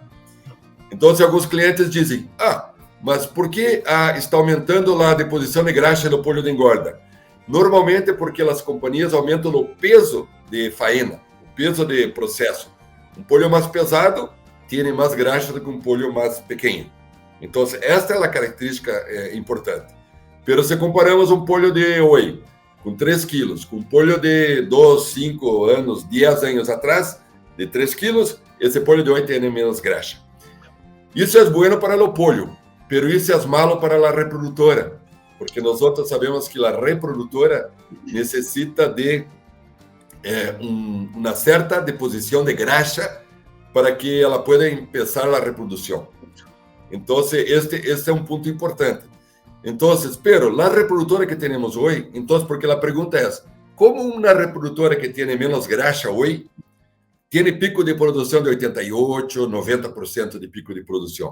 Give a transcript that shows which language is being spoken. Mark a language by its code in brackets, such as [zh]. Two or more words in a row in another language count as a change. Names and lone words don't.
[pt] Então, alguns clientes dizem, mas por que está aumentando a deposição de graxa no [es] pollo de engorda? [pt] Normalmente porque as companhias aumentam o peso de faena, o peso de processo. Um pollo mais pesado tem mais graxa do que um pollo mais pequeno. Então, esta é a característica importante. Pero se comparamos um pollo de hoje, com 3 quilos, com um pollo de 2, 5 anos, 10 anos atrás, de 3 quilos, esse pollo de hoje tem menos graxa. Isso é bueno para o pollo, pero isso é malo para a reprodutora, porque nós sabemos que a reprodutora necessita de uma certa deposição de graxa para que ela [es] pueda empezar [pt] a reprodução. Então, este é um ponto importante. Então, pero a reprodutora que temos hoje, então, porque a pergunta é, como uma reprodutora que tem menos graxa hoje, tem pico de produção de 88%, 90% de pico de produção?